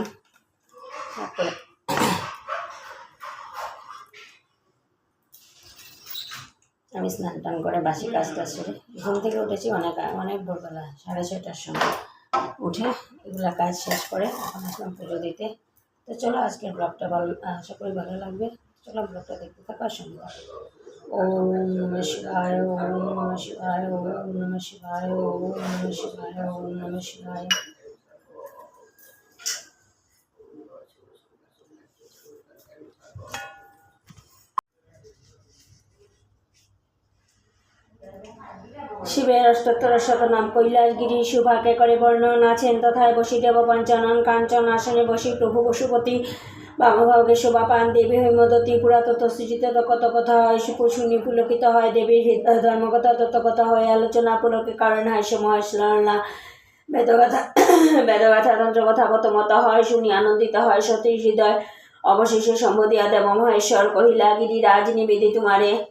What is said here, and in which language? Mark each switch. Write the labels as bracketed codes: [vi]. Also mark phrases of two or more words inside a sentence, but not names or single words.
[bn] তারপরে আমি স্নান টান করে বাসি কাজটা সেরে ঘুম থেকে উঠেছি অনেক ভোরবেলা, 6:30টার সময় উঠে এগুলা কাজ শেষ করে এখন আসলাম পুজো দিতে। তো চলো আজকের ব্লগটা আশা করি ভালো লাগবে। চলো ব্লগটা দেখতে থাকার সঙ্গে। [sa] ওম নমঃ শিবায়, ওম নমঃ শিবায়, ওম নমঃ শিবায়, ওম নমঃ শিবায়, ওম নমঃ শিবায়। [bn] শিবের অষ্টোত্তর শতনাম। কৈলাসগিরি শুভাকে করে বর্ণন আছেন তথায় বসিদেব পঞ্চানন কাঞ্চন আসনে বসি প্রভু পশুপতি বামভাগে শোভা পান দেবী হৈমদতী পুরাতত্ত্ব সৃজিত কথা হয় শুনি পুলকিত হয় দেবীর ধর্মকথা তত্ত্বকথা হয় আলোচনা পুলকে কারণ হয় সময় স্মরণা বেদগাথা তন্ত্রকথা প্রথমত হয় শুনি আনন্দিত হয় সতী হৃদয় অবশেষে সম্বোধিয়া দেব মহেশ্বর কহিলা গিরিরাজ নিবেদি তোমারে